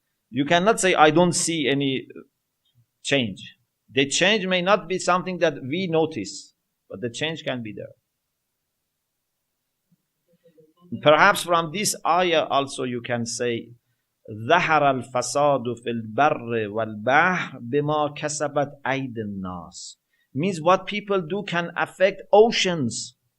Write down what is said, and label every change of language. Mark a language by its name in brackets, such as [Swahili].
[English] You cannot say, I don't see any change. The change may not be something that we notice, but the change can be there. Perhaps from this ayah also you can say, [Arabic] ظهر الفساد في البر والبحر بما كسبت أيدي الناس. [English] Means what people do can affect oceans.